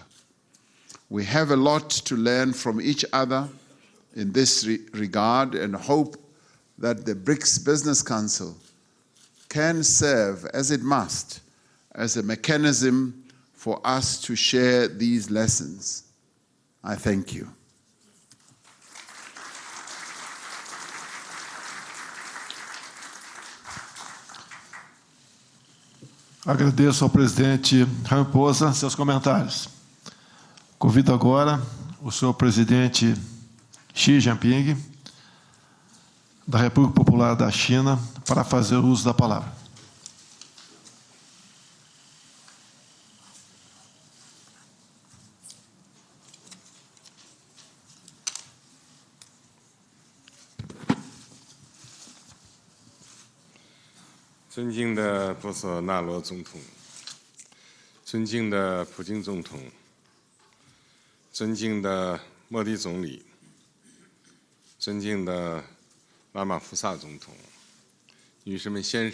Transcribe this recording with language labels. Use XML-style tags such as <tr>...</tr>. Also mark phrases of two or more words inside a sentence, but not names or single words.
<en>We have a lot to learn from each other in this regard and hope that the BRICS Business Council can serve, as it must, as a mechanism for us to share these lessons. I thank you.</en> <pt>Agradeço ao presidente Ramaphosa seus comentários. Convido agora o senhor presidente Xi Jinping, da República Popular da China, para fazer uso da palavra.</pt> <zh>尊敬的波索纳罗总统，尊敬的普京总统，尊敬的莫迪总理，尊敬的拉马福萨总统，女士们、先</zh>